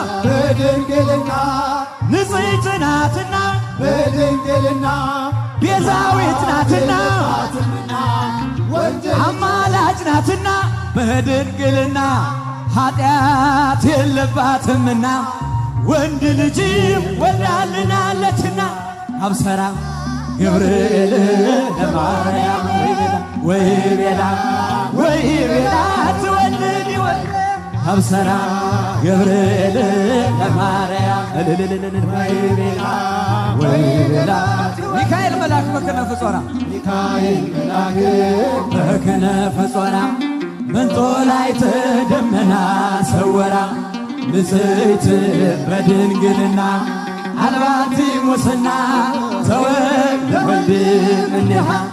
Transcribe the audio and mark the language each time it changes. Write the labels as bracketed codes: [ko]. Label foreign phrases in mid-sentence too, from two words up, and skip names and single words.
[am] በድንግልና ቤዛዊት ናትና አማላጅ ናትና በድንግልና ኃጢአት የለባትምና ወንድ ልጅም ወልዳልናለችና [gez] አብሰራ ገብርኤል ለማርያም ወይ ቤላ ትወልድ አብሰራ ገብርኤል ለማርያም ወይ ቤላ ሚካኤል መልአክ በክነፍ ጾራ መንጦላዕተ ደመና ሰወራ ንጽሕት በድንግልና አልባቲ ሙስና ተወልደ ወልድ እምኔሃ